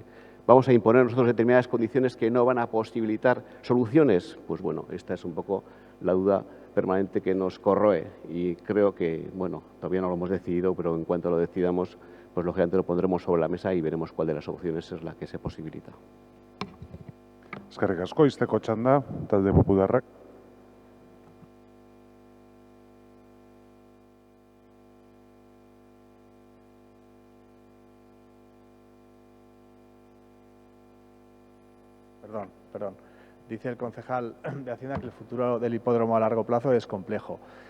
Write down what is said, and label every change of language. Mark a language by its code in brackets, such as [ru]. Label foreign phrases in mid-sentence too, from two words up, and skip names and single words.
[es] ¿Vamos a imponer nosotros determinadas condiciones que no van a posibilitar soluciones? Pues bueno, esta es un poco la duda permanente que nos corroe y creo que, bueno, todavía no lo hemos decidido, pero en cuanto lo decidamos, pues lógicamente lo pondremos sobre la mesa y veremos cuál de las opciones es la que se posibilita. [eu] Eskerrik asko, izteko txanda, talde popularrak. [es] Perdón. Dice el concejal de Hacienda que el futuro del hipódromo a largo plazo es complejo.